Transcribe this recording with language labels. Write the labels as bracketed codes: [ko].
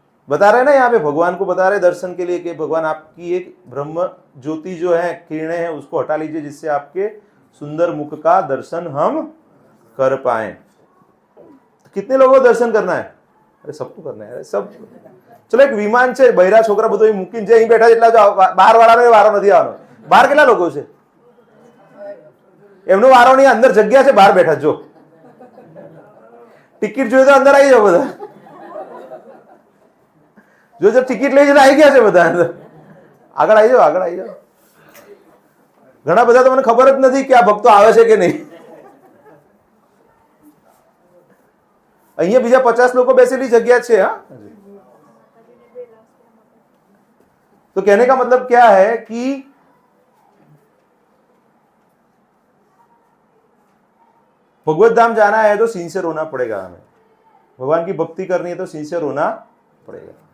[hi] बता रहे ना यहाँ पे, भगवान को बता रहे दर्शन के लिए कि भगवान आपकी एक ब्रह्म ज्योति जो है, किरणें हैं, उसको हटा लीजिए जिससे आपके सुंदर मुख का दर्शन हम कर पाए। तो कितने लोगों को दर्शन करना है? अरे सबको करना है, सब। चलो एक विमान [gu] છે બૈરા છોકરા બધો મૂકીને જે અહીં બેઠા જેટલા બહાર વાળાનો વારો નથી આવવાનો. બહાર કેટલા લોકો છે? એમનો વારો નહીં, અંદર જગ્યા છે, બહાર બેઠા જો. ટિકિટ જોઈએ તો અંદર આવી જાઓ બધા. જો જબ ટિકિટ લઈ જઈને આવી ગયા છે બધા અંદર. આગળ આવી જાઓ, આગળ આવી જાઓ. ઘણા બધા તો મને ખબર જ નથી કે આ ભક્તો આવે છે કે નહીં. અહીંયા બીજા 50 લોકો બેसेली जगह છે. [hi] हाँ, तो कहने का मतलब क्या है कि भगवत धाम जाना है तो सिंसियर होना पड़ेगा. हमें भगवान की भक्ति करनी है तो सिंसियर होना पड़ेगा.